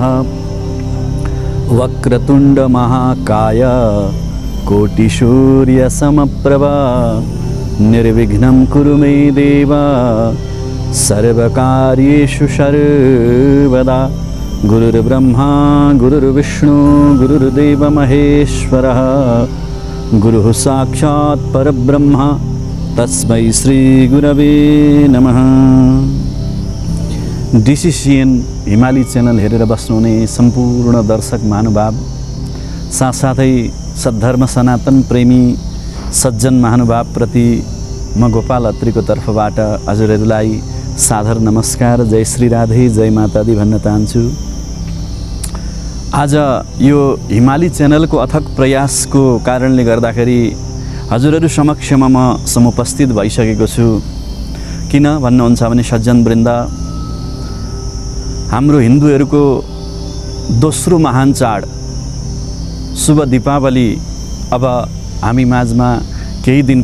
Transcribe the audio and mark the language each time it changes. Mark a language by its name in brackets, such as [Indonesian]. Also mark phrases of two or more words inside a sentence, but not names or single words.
[Sanskrit] वक्रतुण्ड महाकाय कोटिसूर्यसमप्रभा निर्विघ्नं कुरु मे देव सर्वकार्येषु सर्वदा। गुरुर्ब्रह्मा गुरुर्विष्णु गुरुर्देव महेश्वरः गुरुः साक्षात् परब्रह्म तस्मै श्री गुरवे नमः। [Nepali] डिसिसिएन हिमाली च्यानल हेरेर बस्नुहुने सम्पूर्ण दर्शक महानुभाव साथसाथै सद्धर्म सनातन प्रेमी सज्जन महानुभाव प्रति म गोपाल अत्रीको तर्फबाट हजुरहरूलाई सादर नमस्कार, जय श्री राधे, [Hindi] जय माता दी [Nepali] भन्न चाहन्छु। आज यो हिमाली च्यानलको अथक प्रयासको कारणले गर्दाखेरि हजुरहरू समक्षमा म समुपस्थित भइसकेको छु। किन भन्नुहुन्छ भने सज्जनवृन्द, हाम्रो हिन्दूहरूको दोस्रो महान चाड शुभ दीपावली अब हामी माझमा केही दिन